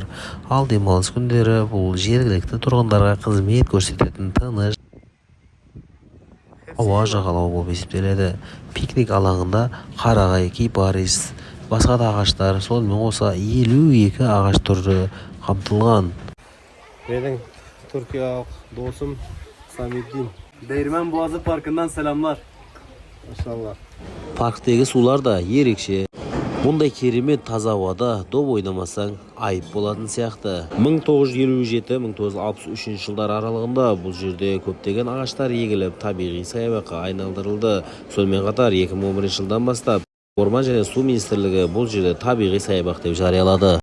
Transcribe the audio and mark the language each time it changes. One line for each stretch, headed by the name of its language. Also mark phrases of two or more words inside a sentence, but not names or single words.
Kazakh: Ал демалыс күндері бұл жергілікті тұрғындарға қызмет көрсететін тыныш ауа жағалау болып есептеледі. Пикник алаңында қарағай, кипарис, басқа да ағаштар, сонымен қоса 52 ағаш түрі қамтылған. Менің түркиялық досым Самиддин.
Turkish: Değirmen Boğazı Parkı'ndan selamlar. Maşallah.
Kazakh: Парктегі сулар да ерекше. Мұндай керемет таза ауада доп ойнамасаң айып болатын сияқты. 1957-1963 жылдар аралығында бұл жерде көптеген ағаштар егіліп, табиғи саябаққа айналдырылды. Сонымен қатар 2011 жылдан бастап Орман және су министрлігі бұл жерде табиғи саябақ деп жариялады.